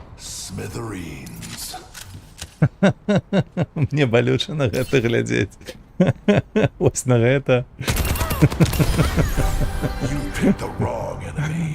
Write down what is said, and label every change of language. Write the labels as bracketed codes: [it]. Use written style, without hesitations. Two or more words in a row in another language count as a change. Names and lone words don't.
[en] Smithereens. [be] Мне болюче на гэта глядзець. [ru] Ось на это. [en] You picked the wrong enemy.